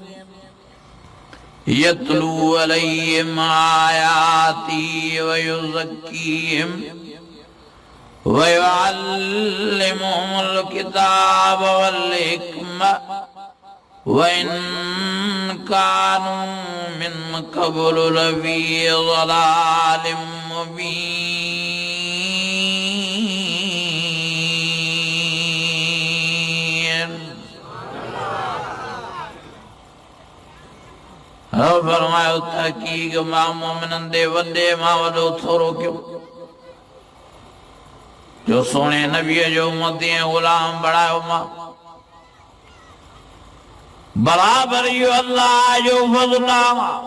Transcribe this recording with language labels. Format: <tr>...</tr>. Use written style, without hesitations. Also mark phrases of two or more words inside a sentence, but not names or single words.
<ar>يتلو عليهم آياته ويزكيهم ويعلمهم الكتاب والحكمة وإن كانوا من قبل لفي ضلال مبين.</ar> <sd>फरमायो तहक़ीक़ मां मोमिननि दे वॾे मां वॾो थोरो कयो जो सोने नबी जो उम्मती ऐं ग़ुलाम बणायो मां। बराबर इहो अल्लाह जो फज़्ल आहे।</sd>